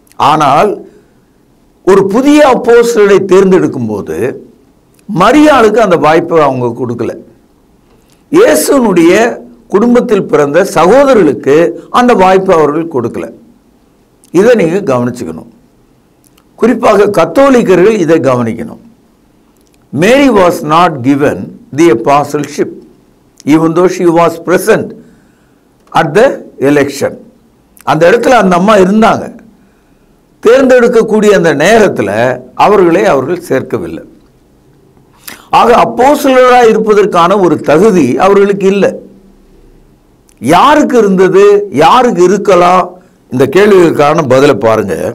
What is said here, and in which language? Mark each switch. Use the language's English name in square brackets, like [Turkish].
[Tamil] ஆனால் ஒரு புதிய அப்போஸ்தலரை தேர்ந்தெடுக்கும் போது மரியாளுக்கு அந்த வாய்ப்பை அவங்க கொடுக்கல. இயேசுனுடைய குடும்பத்தில் பிறந்த சகோதரர்களுக்கு அந்த வாய்ப்பை அவர்கள் கொடுக்கல. இதை நீங்கள் கவனிச்சுக்கணும். குறிப்பாக கத்தோலிக்கர்கள் இதை கவனிக்கணும். [English] Mary was not given the apostleship even though she was present at the election. [Tamil] அந்த இடத்துல அந்த அம்மா இருந்தாங்க. தேர்ந்தெடுக்கக்கூடிய அந்த நேரத்தில் அவர்கள் சேர்க்கவில்லை. ஆக அப்போஸ்தலராக இருப்பதற்கான ஒரு தகுதி அவர்களுக்கு இல்லை. யாருக்கு இருந்தது, யாருக்கு இருக்கலாம்? இந்த கேள்விகளுக்கான பதிலை பாருங்க.